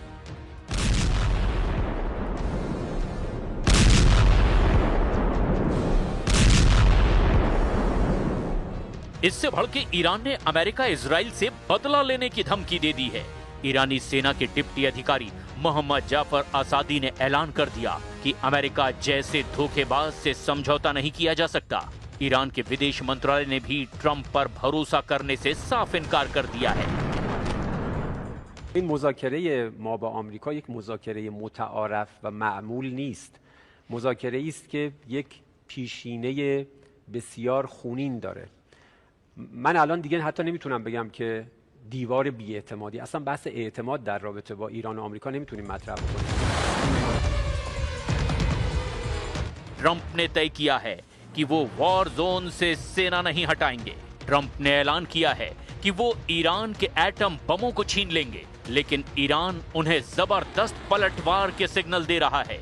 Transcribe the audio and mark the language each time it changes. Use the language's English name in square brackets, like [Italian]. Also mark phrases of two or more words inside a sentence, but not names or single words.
[Hindi] इससे भड़के ईरान ने अमेरिका इजराइल से बदला लेने की धमकी दे दी है। ईरानी सेना के डिप्टी अधिकारी मोहम्मद जाफर आसादी ने ऐलान कर दिया कि अमेरिका जैसे धोखेबाज से समझौता नहीं किया जा सकता। ईरान के विदेश मंत्रालय ने भी ट्रंप पर भरोसा करने से साफ इनकार कर दिया है। [Persian] این مذاکره ما با آمریکا یک مذاکره متعارف و معمول نیست. مذاکره است که یک پیشینه بسیار خونین داره. من الان دیگه حتی نمیتونم بگم که دیوار بی‌اعتمادی، اصلا بحث اعتماد در رابطه با ایران و آمریکا نمیتونیم مطرح کنیم. [Hindi] ट्रंप ने तय किया है कि वो [English] war zone [Hindi] से सेना नहीं हटाएंगे। ट्रंप ने ऐलान किया है कि वो ईरान के एटम बमों को छीन लेंगे, लेकिन ईरान उन्हें जबरदस्त पलटवार के सिग्नल दे रहा है।